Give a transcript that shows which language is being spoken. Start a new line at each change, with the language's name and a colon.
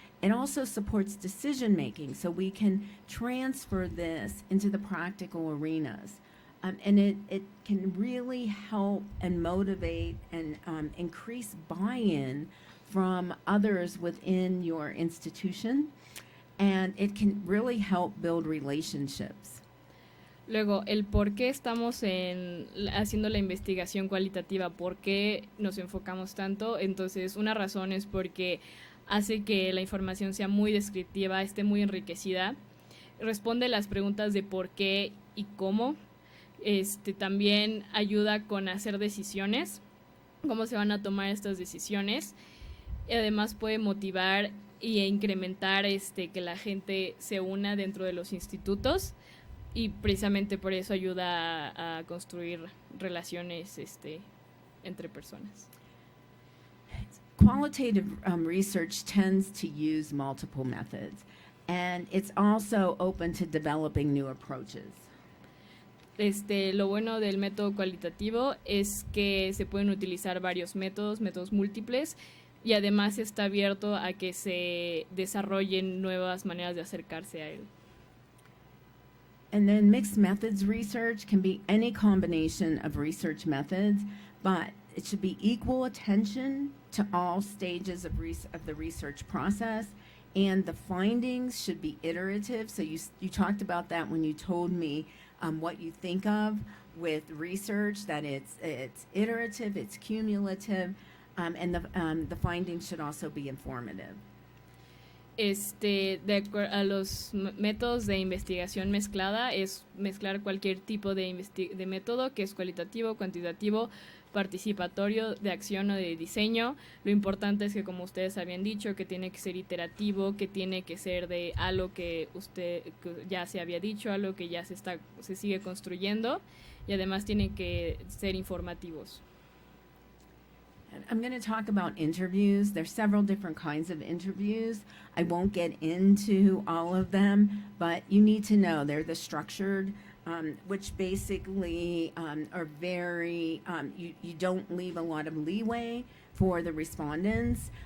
English: It also supports decision making, so we can transfer this into the practical arenas. And it can really help and motivate and increase buy-in from others within your institution, and it can really help build relationships.
Spanish: Luego, el por qué estamos haciendo la investigación cualitativa, por qué nos enfocamos tanto. Entonces, una razón es porque hace que la información sea muy descriptiva, esté muy enriquecida, responde las preguntas de por qué y cómo. También ayuda con hacer decisiones, cómo se van a tomar estas decisiones. Y además puede motivar e incrementar que la gente se una dentro de los institutos, y precisamente por eso ayuda a construir relaciones entre personas.
English: Qualitative research tends to use multiple methods, and it's also open to developing new approaches.
Spanish: Lo bueno del método cualitativo es que se pueden utilizar varios métodos múltiples, y además está abierto a que se desarrollen nuevas maneras de acercarse a él.
English: And then mixed methods research can be any combination of research methods, but it should be equal attention to all stages of the research process, and the findings should be iterative. So you talked about that when you told me what you think of with research, that it's iterative, it's cumulative, and the findings should also be informative.
Spanish: De acuerdo a los métodos de investigación mezclada, es mezclar cualquier tipo de método, que es cualitativo, cuantitativo, participatorio, de acción o de diseño. Lo importante es que, como ustedes habían dicho, que tiene que ser iterativo, que tiene que ser de algo que ya se había dicho, algo que ya se sigue construyendo, y además tienen que ser informativos.
English: I'm going to talk about interviews. There's several different kinds of interviews. I won't get into all of them, but you need to know they're the structured, which basically are very, you don't leave a lot of leeway for the respondents.